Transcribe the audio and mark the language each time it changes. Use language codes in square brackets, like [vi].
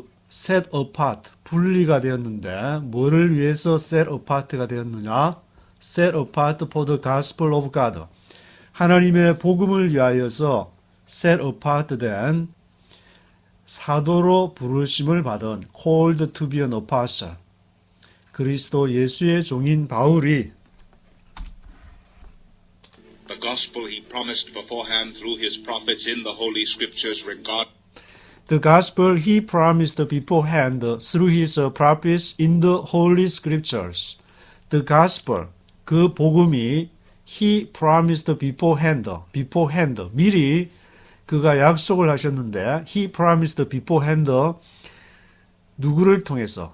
[en] set apart, [ko] 분리가 되었는데 뭐를 위해서 set apart가 되었느냐? [en] set apart for the gospel of God. [ko] 하나님의 복음을 위하여서 set apart 된 사도로 부르심을 받은 [en] called to be an apostle. [ko] 그리스도 예수의 종인 바울이 [en] The gospel he promised beforehand through his prophets in the Holy Scriptures regard The gospel he promised beforehand through his prophets in the Holy Scriptures. The gospel, [ko] 그 복음이 [en] he promised beforehand, [ko] 미리 그가 약속을 하셨는데 [en] he promised beforehand [ko] 누구를 통해서?